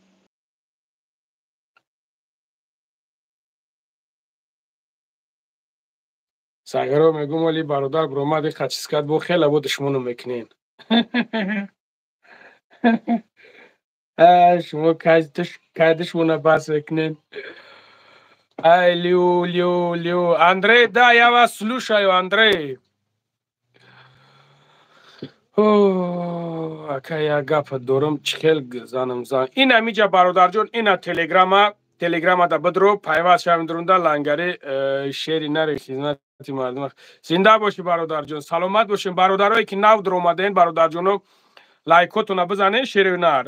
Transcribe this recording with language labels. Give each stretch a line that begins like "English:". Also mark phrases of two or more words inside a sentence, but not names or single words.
Tajik: Сагаро мегум вали бародар биромад қачис кард, бо хела бо душмону мекунен. Шумо кай душмона бас мекунен. Ай Лю.
Russian: Андрей, да, я вас слушаю, Андрей.
Tajik: Ака я гапа дорам, чихел занам зан. Ина миҷа бародарҷон, ина телеграма да бидро пайваст шавем дурунда лангари шери нари хизмати мардум. Зинда боши бародарҷон, саломат бошем. Бародарое ки нав дуромаден, бародарҷоно лайкотуна бизанен, шери нар.